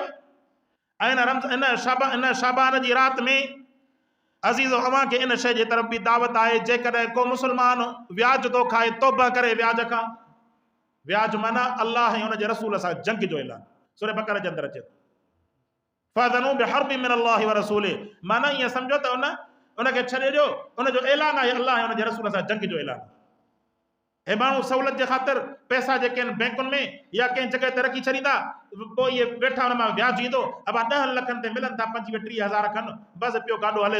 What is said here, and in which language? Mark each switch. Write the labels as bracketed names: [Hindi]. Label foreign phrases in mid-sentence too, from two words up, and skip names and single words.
[Sindhi] ऐं इन शाबान जी राति में अज़ीज़ो अव्हां खे इन शइ जे तरफ़ बि दावत आहे, जेकॾहिं को मुस्लमान व्याज थो खाए तौबा करे व्याज खां। व्याज माना अल्लाह ऐं हुनजे रसूल सां जंग जो ऐलान, सूरह बक़रा जे अंदरि अचे थो, [Arabic] فأذنوا بحرب من الله ورسوله, [Sindhi] माना ईअं सम्झो त उनखे छॾे ॾियो, उनजो ऐलान आहे अल्लाह ऐं हुनजे रसूल सां जंग जो ऐलान। हे माण्हू सहूलियत जे ख़ातिर पैसा जेके आहिनि बैंकुनि में या कंहिं जॻह ते रखी छॾींदा, पोइ इहे वेठा हुन मां व्याज ईंदो, अबा 10 लखनि ते मिलनि था 25-30 हज़ार खनि, बसि पियो गाॾो हले थो।